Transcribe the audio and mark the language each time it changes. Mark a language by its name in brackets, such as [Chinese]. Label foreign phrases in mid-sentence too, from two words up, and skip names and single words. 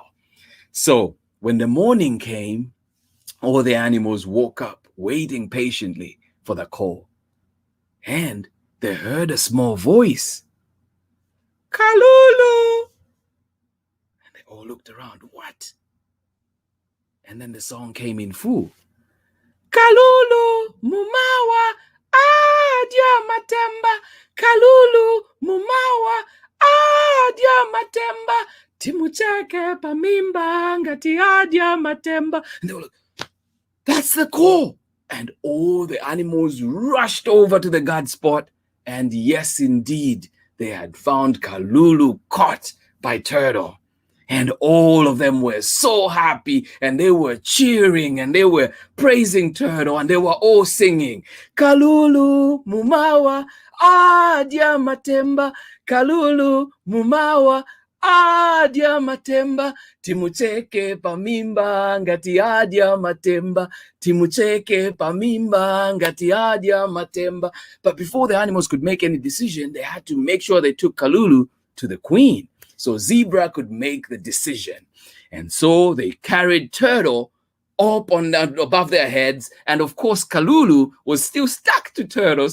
[English] So when the morning came, all the animals woke up, waiting patiently for the call. And they heard a small voice. Kalulu! And they all looked around. What? And then the song came in full. [Nyanja] Kalulu mumawa adya matemba. Kalulu mumawa adya matemba. Timucheke pamimba ngati adya matemba. [English] And they were like, that's the call. And all the animals rushed over to the guard spot. And yes, indeed, they had found Kalulu caught by Turtle. And all of them were so happy, and they were cheering, and they were praising Turtle, and they were all singing, [Nyanja] Kalulu mumawa adya matemba, Kalulu mumawa adya matemba, timucheke pamimba ngati adya matemba, timucheke pamimba ngati adya matemba. [English] But before the animals could make any decision, they had to make sure they took Kalulu to the queen, so Zebra could make the decision. And so they carried Turtle up above their heads. And of course, Kalulu was still stuck to Turtle.